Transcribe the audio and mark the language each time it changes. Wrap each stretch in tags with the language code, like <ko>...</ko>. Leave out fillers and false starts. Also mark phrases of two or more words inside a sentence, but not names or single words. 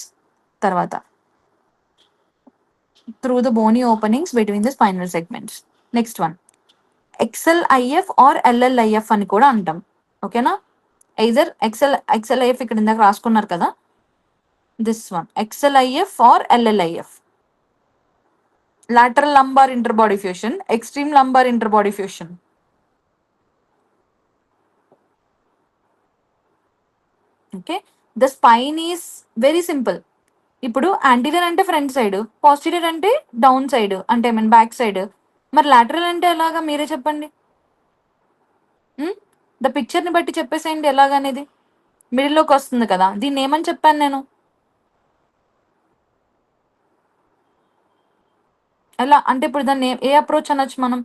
<en>తర్వాత through the bony openings between the spinal segments. next one XLIF or LLIF</en> <te>అని కూడా అంటాం. ఓకేనా, ఐదర్ XLIF ఇక్కడ ఇందాక రాసుకున్నారు కదా,</te> <en>this one XLIF or LLIF. lateral lumbar interbody fusion, extreme lumbar interbody fusion. Okay, the spine is very simple.</en> <te>ఇప్పుడు యాంటీరియర్ అంటే</te> <en>front side,</en> <te>పాస్టీరియర్ అంటే</te> <en>down side,</en> <te>అంటే</te> <en>I mean back side.</en> <te>మరి లాటరల్ అంటే ఎలాగా మీరే చెప్పండి.</te> <en>the picture</en> <te>బట్టి చెప్పేసేయండి ఎలాగనేది. మిడిల్లోకి వస్తుంది కదా, దీన్ని ఏమని చెప్పాను నేను? ఎలా అంటే ఇప్పుడు దాన్ని ఏ అప్రోచ్ అనొచ్చు మనం?</te>